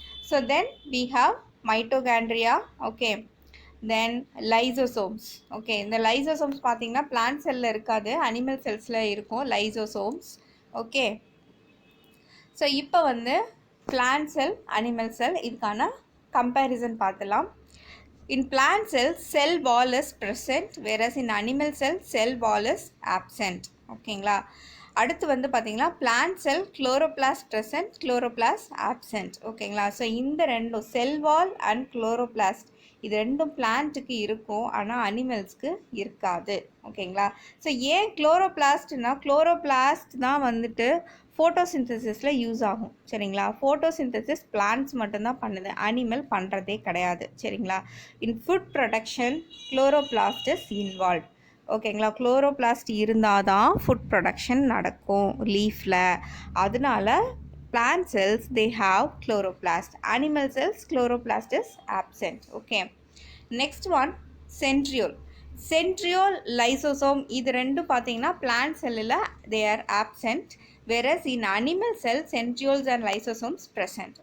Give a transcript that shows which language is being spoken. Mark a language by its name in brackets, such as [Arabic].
[English] So then we have mitochondria. Okay, then lysosomes. [Tamil] Okay, இந்த lysosomes பார்த்தீங்கன்னா plant செல்லில் இருக்காது, அனிமல் செல்ஸில் இருக்கும் லைசோசோம்ஸ். ஓகே, ஸோ இப்போ வந்து பிளான்ட் செல் அனிமல் செல் இதுக்கான கம்பேரிசன் பார்த்துலாம். [English] In plant cells, cell wall is present, whereas in animal cell, cell wall is absent. [Tamil] ஓகேங்களா? அடுத்து வந்து பார்த்தீங்கன்னா பிளான்ட் செல் குளோரோபிளாஸ்ட் present, குளோரோபிளாஸ்ட் absent. ஓகேங்களா? ஸோ இந்த ரெண்டும் செல் வால் அண்ட் குளோரோபிளாஸ்ட் இது ரெண்டும் பிளான்ட்டுக்கு இருக்கும், ஆனால் அனிமல்ஸ்க்கு இருக்காது. ஓகேங்களா? ஸோ ஏன் குளோரோபிளாஸ்ட்னா, குளோரோபிளாஸ்ட் தான் வந்துட்டு ஃபோட்டோசிந்தசிஸில் யூஸ் ஆகும். சரிங்களா? ஃபோட்டோசிந்தசிஸ் பிளான்ட்ஸ் மட்டும்தான் பண்ணுது, அனிமல் பண்ணுறதே கிடையாது. சரிங்களா? [English] In food production chloroplast is involve. [Tamil] ஓகேங்களா? குளோரோபிளாஸ்ட் இருந்தால் தான் ஃபுட் ப்ரொடக்ஷன் நடக்கும் லீஃபில். அதனால [English] plant cells they have chloroplast, animal cells chloroplast is absent. Okay, next one centriole. Centriole, lysosome [Tamil] இது ரெண்டும் பார்த்தீங்கன்னா [English] plant cellல they are absent, whereas in animal cell centrioles and lysosomes present.